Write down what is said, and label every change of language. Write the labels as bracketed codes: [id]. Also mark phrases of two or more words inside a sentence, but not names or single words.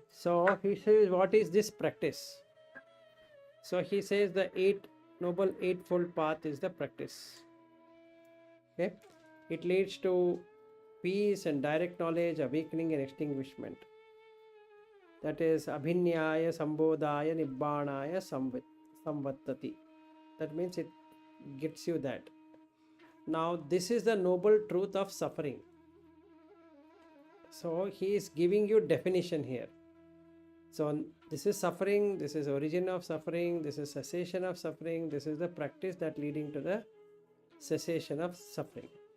[en] So he says, what is this practice? So he says the eightfold path is the practice. Okay, it leads to peace and direct knowledge, awakening and extinguishment. That is [pi] abhinyaya, sambodhaya, nibbānaya, samvattati. [en] That means it gets you that. Now this is the noble truth of suffering. So he is giving you definition here. So this is suffering, this is origin of suffering, this is cessation of suffering, this is the practice that leading to the cessation of suffering.